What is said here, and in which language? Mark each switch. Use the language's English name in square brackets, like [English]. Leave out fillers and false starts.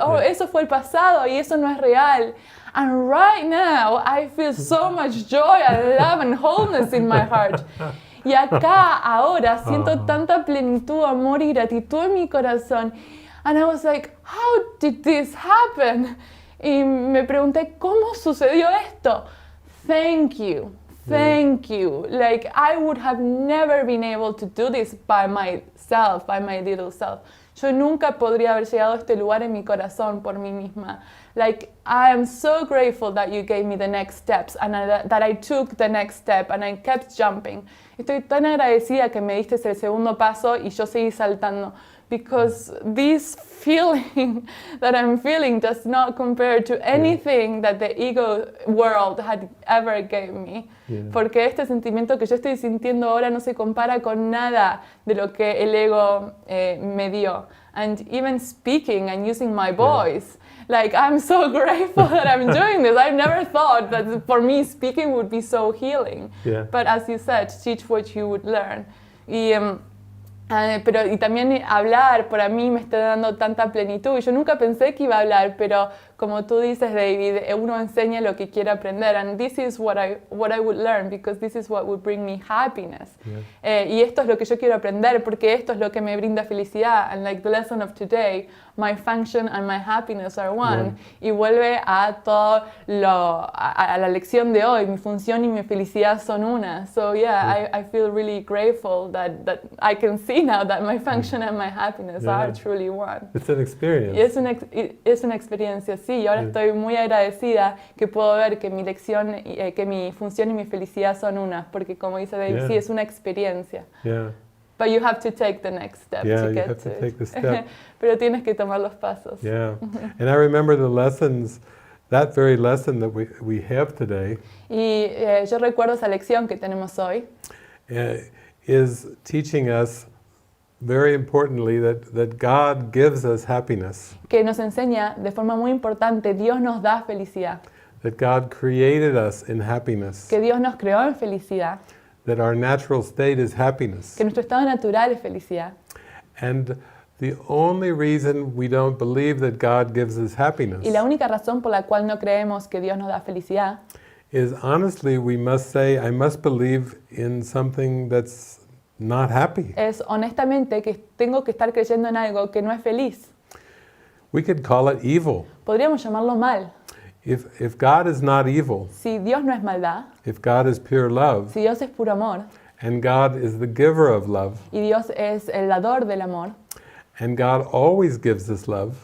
[Spanish] Oh, eso fue el pasado, y eso no es real. [English] And right now, I feel so much joy and love and wholeness in my heart. [Spanish] Y acá, ahora, siento tanta plenitud, amor y gratitud en mi corazón. [English] And I was like, how did this happen? [Spanish] Y me pregunté, ¿cómo sucedió esto? [English] Thank you. Thank you. I would have never been able to do this by myself, by my little self. [Spanish] Yo nunca podría haber llegado a este lugar en mi corazón por mí misma. [English] I am so grateful that you gave me the next steps and that I took the next step and I kept jumping. [Spanish] Estoy tan agradecida que me diste el segundo paso y yo seguí saltando. [English] Because this feeling that I'm feeling does not compare to anything that the ego world had ever gave me. [Spanish] Porque este sentimiento que yo estoy sintiendo ahora no se compara con nada de lo que el ego me dio. [English] And even speaking and using my voice, I'm so grateful that I'm doing this. I've never thought that for me speaking would be so healing. But as you said, teach what you would learn. [Spanish] Y también hablar para mí me está dando tanta plenitud. Y yo nunca pensé que iba a hablar, pero como tú dices, David, uno enseña lo que quiere aprender. [English] And this is what I would learn, because this is what would bring me happiness. [Spanish] Y esto es lo que yo quiero aprender, porque esto es lo que me brinda felicidad. [English] And the lesson of today, my function and my happiness are one. [Spanish] Y vuelve a a la lección de hoy, mi función y mi felicidad son una. [English] So I feel really grateful that I can see now that my function and my happiness are truly one. It's an experience. [Spanish] Y es una experiencia, sí, y ahora estoy muy agradecida que puedo ver que mi lección, que mi función y mi felicidad son una, porque como dice David, sí, es una experiencia. [English] But you have to take the next step to get to it. Take the step. [Spanish] Pero tienes que tomar los pasos. [English] And I remember the lessons, that very lesson that we have today. [Spanish] Y yo recuerdo esa lección que tenemos hoy. [English] Is teaching us very importantly that God gives us happiness. [Spanish] Que nos enseña de forma muy importante, Dios nos da felicidad. [English] That God created us in happiness. [Spanish] Que Dios nos creó en felicidad. [English] That our natural state is happiness. [Spanish] Que nuestro estado natural es felicidad. [English] And the only reason we don't believe that God gives us happiness. [Spanish] Y la única razón por la cual no creemos que Dios nos da felicidad. [English] Is honestly we must say I must believe in something that's not happy. [Spanish] Es honestamente que tengo que estar creyendo en algo que no es feliz. [English] We could call it evil. [Spanish] Podríamos llamarlo mal. [English] If God is not evil, [Spanish] si Dios no es maldad, [English] if God is pure love, [Spanish] si Dios es puro amor, [English] and God is the giver of love, [Spanish] y Dios es el dador del amor, [English] and God always gives us love,